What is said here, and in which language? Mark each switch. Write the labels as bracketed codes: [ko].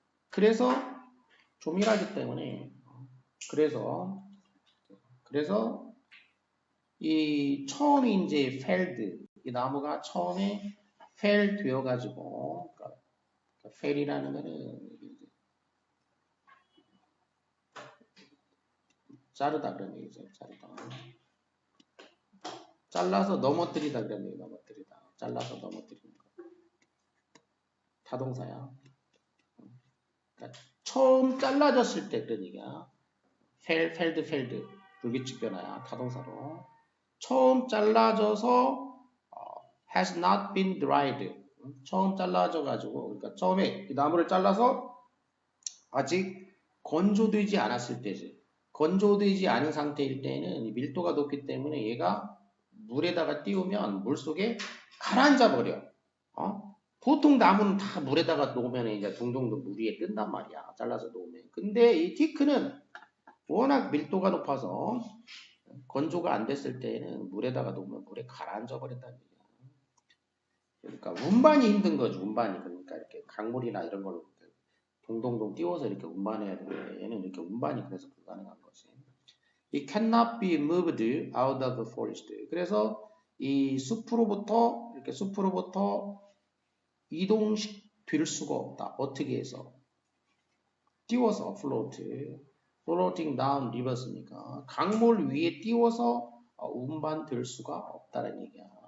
[ko] 그래서 조밀하기 때문에 그래서 이 처음에 이제 펠드 이 나무가 처음에 펠 되어 가지고 그러니까 펠이라는 거는 자르다 그런 얘기죠. 자르다. 잘라서 넘어뜨리다 그런 얘기. 넘어뜨리다. 잘라서 넘어뜨리는 거. 타동사야. 그러니까 처음 잘라졌을 때 그런 얘기야. 펠드 불규칙 변화야. 타동사로. 처음 잘라져서 [en] has not been dried. [ko] 처음 잘라져 가지고 그러니까 처음에 이 나무를 잘라서 아직 건조되지 않았을 때지. 건조되지 않은 상태일 때는 밀도가 높기 때문에 얘가 물에다가 띄우면 물 속에 가라앉아 버려. 보통 나무는 다 물에다가 놓으면 이제 둥둥둥 물 위에 뜬단 말이야. 잘라서 놓으면. 근데 이 티크는 워낙 밀도가 높아서 건조가 안 됐을 때는 물에다가 놓으면 물에 가라앉아 버린다는 얘기야. 그러니까 운반이 힘든 거지. 운반이. 그러니까 이렇게 강물이나 이런 걸 동동동 띄워서 이렇게 운반해야 되는데 얘는 이렇게 운반이 그래서 불가능한 거지. [en] It cannot be moved out of the forest. [ko] 그래서 이 숲으로부터 이동될 수가 없다. 어떻게 해서? 띄워서 [en] floating down rivers [ko] 니까 강물 위에 띄워서 운반될 수가 없다는 얘기야.